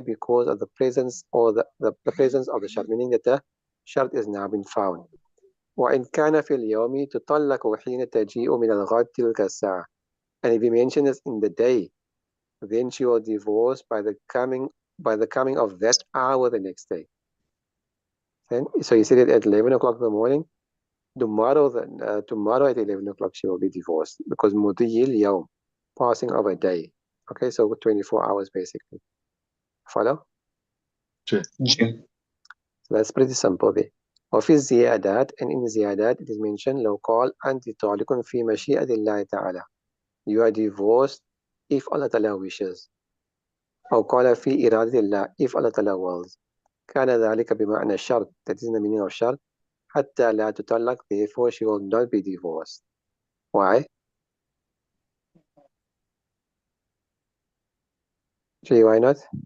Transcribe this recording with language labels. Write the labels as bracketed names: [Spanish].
[English] Because of the presence, or the presence of the shart, meaning that the shart is now been found. [Arabic] وإن كان في اليوم تطلق حين تجيء من الغد تلك الساعة. [English] And if you mention this in the day, then she will divorce by the coming of that hour the next day. And so you said it at 11 o'clock in the morning. Tomorrow at 11 o'clock she will be divorced, because [Arabic] مضي اليوم, [English] passing of a day. Okay, so 24 hours basically. Follow? Sure. G. So that's pretty simple there. [Arabic] وفي الزيادات, [English] and in زيادات it is mentioned [Arabic] لو قال أنت طالق في مشيئة الله تعالى, [English] you are divorced if Allah Ta'ala wishes. [Arabic] أو قال في إرادة الله, [English] if Allah Ta'ala wills. [Arabic] كان ذلك بمعنى الشرط, [English] that is the meaning of شرط, [Arabic] حتى لا تطلق, [English] therefore she will not be divorced. Why? Gee, why not?